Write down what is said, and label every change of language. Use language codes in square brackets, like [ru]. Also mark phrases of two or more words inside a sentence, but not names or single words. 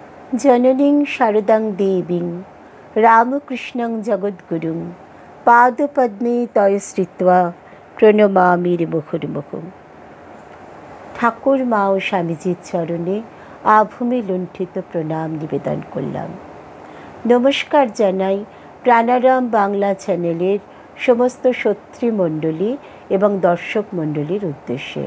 [sa] जननीं शारदां देवीं रामकृष्णं जगद्गुरुं पादपद्मे तय स्थित्वा প্রণমামি মুহুর্মুহুঃ। [bn] ঠাকুর মা ও স্বামীজির চরণে আভূমি লুণ্ঠিত প্রণাম নিবেদন করলাম। নমস্কার জানাই প্রাণারাম বাংলা চ্যানেলের সমস্ত সত্রীমণ্ডলী এবং দর্শক মণ্ডলীর উদ্দেশ্যে।